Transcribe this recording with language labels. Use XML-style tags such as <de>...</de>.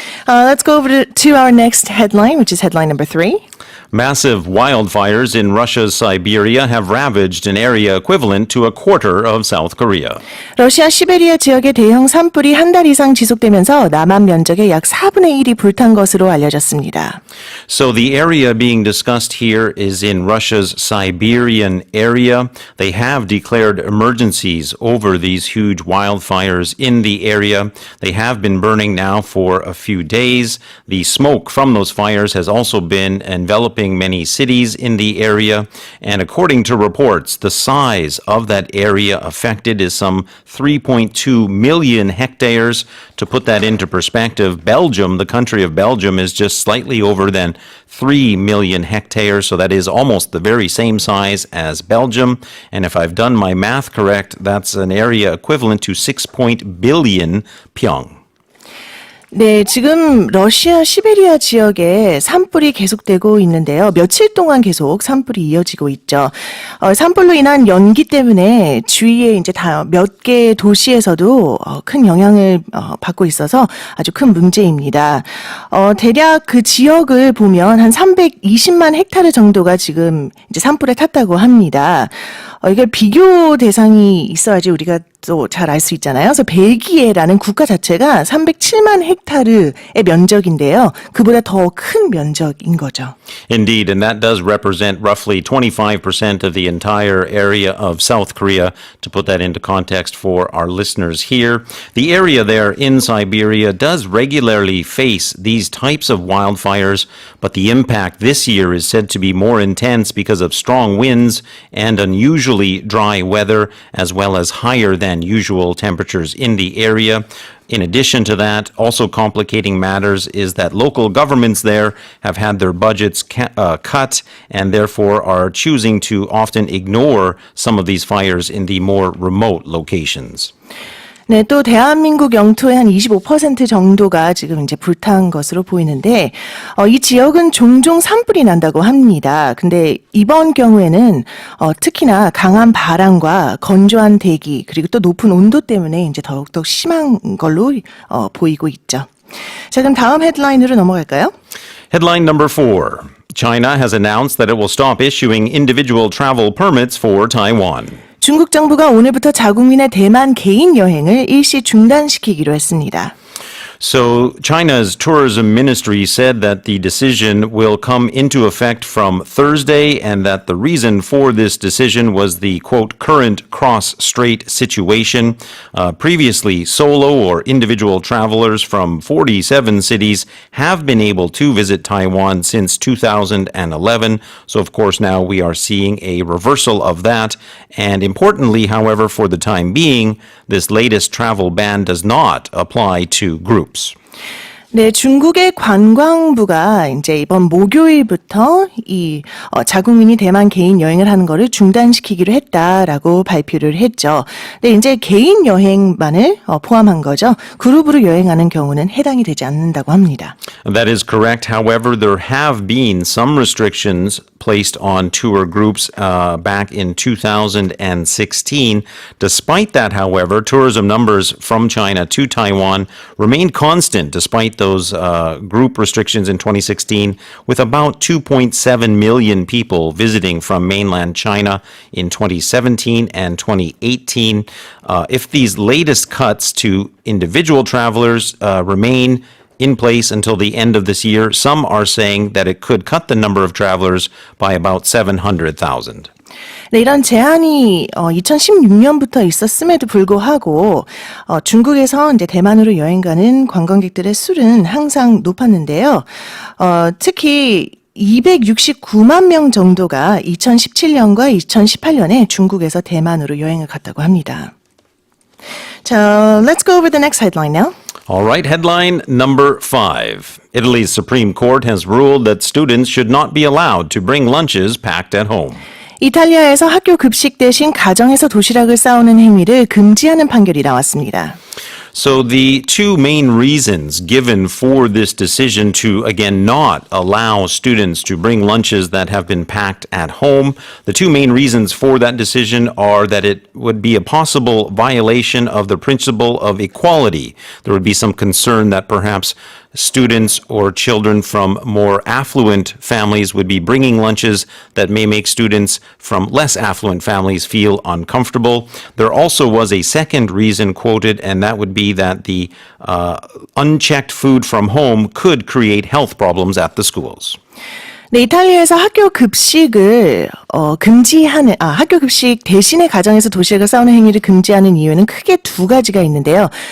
<en>Let's go over to our next headline, which is headline number 3. Massive wildfires in Russia's Siberia have ravaged an area equivalent to a quarter of South Korea.</en> <ko>러시아 시베리아 지역의 대형 산불이 한 달 이상 지속되면서 남한 면적의 약 4분의 1이 불탄 것으로 알려졌습니다.</ko> <en>So the area being discussed here is in Russia's Siberian area. They have declared emergencies over these huge wildfires in the area. They have been burning now for a few days. The smoke from those fires has also been enveloping many cities in the area. And according to reports, the size of that area affected is some 3.2 million hectares. To put that into perspective, Belgium, the country of Belgium, is just slightly over than 3 million hectares. So that is almost the very same size as Belgium. And if I've done my math correct, that's an area equivalent to 6 billion pyong.</en> <ko>네, 지금 러시아 시베리아 지역에 산불이 계속되고 있는데요. 며칠 동안 계속 산불이 이어지고 있죠. 산불로 인한 연기 때문에 주위에 이제 다 몇 개 도시에서도 큰 영향을 받고 있어서 아주 큰 문제입니다. 대략 그 지역을 보면 한 320만 헥타르 정도가 지금 이제 산불에 탔다고 합니다. 이게 비교 대상이 있어야지 우리가 또 잘 알 수 있잖아요. 그래서 벨기에라는 국가 자체가 307만 헥타르의 면적인데요. 그보다 더 큰 면적인 거죠.</ko> <en>Indeed, and that does represent roughly 25% of the entire area of South Korea. To put that into context for our listeners here, the area there in Siberia does regularly face these types of wildfires, but the impact this year is said to be more intense because of strong winds and unusually dry weather, as well as higher than usual temperatures in the area. In addition to that, also complicating matters is that local governments there have had their budgets cut and therefore are choosing to often ignore some of these fires in the more remote locations.</en> <ko>네, 또 대한민국 영토의 한 25% 정도가 지금 이제 불탄 것으로 보이는데, 이 지역은 종종 산불이 난다고 합니다. 근데 이번 경우에는 특히나 강한 바람과 건조한 대기 그리고 또 높은 온도 때문에 이제 더욱더 심한 걸로 보이고 있죠. 자, 그럼 다음 헤드라인으로 넘어갈까요?</ko> <en>Headline number 4. China has announced that it will stop issuing individual travel permits for Taiwan.</en> <ko>중국 정부가 오늘부터 자국민의 대만 개인 여행을 일시 중단시키기로 했습니다.</ko> <en>So China's tourism ministry said that the decision will come into effect from Thursday and that the reason for this decision was the, quote, current cross-strait situation. Previously, solo or individual travelers from 47 cities have been able to visit Taiwan since 2011. So, of course, now we are seeing a reversal of that. And importantly, however, for the time being, this latest travel ban does not apply to groups.</en> <ko>네, 중국의 관광부가 이제 이번 목요일부터 자국민이 대만 개인 여행을 하는 거를 중단시키기로 했다라고 발표를 했죠. 근데 이제 개인 여행만을 포함한 거죠. 그룹으로 여행하는 경우는 해당이 되지 않는다고 합니다.</ko> <en>That is correct. However, there have been some restrictions placed on tour groups back in 2016. Despite that, however, tourism numbers from China to Taiwan remained constant despite those group restrictions in 2016, with about 2.7 million people visiting from mainland China in 2017 and 2018. If these latest cuts to individual travelers remain in place until the end of this year, some are saying that it could cut the number of travelers by about 700,000.</en> <ko>네, 이런 제한이 2016년부터 있었음에도 불구하고 중국에서 이제 대만으로 여행 가는 관광객들의 수는 항상 높았는데요. 특히 269만 명 정도가 2017년과 2018년에 중국에서 대만으로 여행을 갔다고 합니다.</ko> <en>자, let's go over the next headline now. All right, headline number 5. Italy's Supreme Court has ruled that students should not be allowed to bring lunches packed at home.</en> <ko>이탈리아에서 학교 급식 대신 가정에서 도시락을 싸오는 행위를 금지하는 판결이 나왔습니다.</ko> <en>So the two main reasons given for this decision to, again, not allow students to bring lunches that have been packed at home, the two main reasons for that decision are that it would be a possible violation of the principle of equality. There would be some concern that perhaps students or children from more affluent families would be bringing lunches that may make students from less affluent families feel uncomfortable. There also was a second reason quoted, and that would be that the unchecked food from home could create health problems at the schools.</en> <ko>네, 이탈리아에서 학교 급식을 학교 급식 대신에 가정에서 도시락을 싸우는 행위를 금지하는 이유는 크게 두 가지가 있는데요.</ko>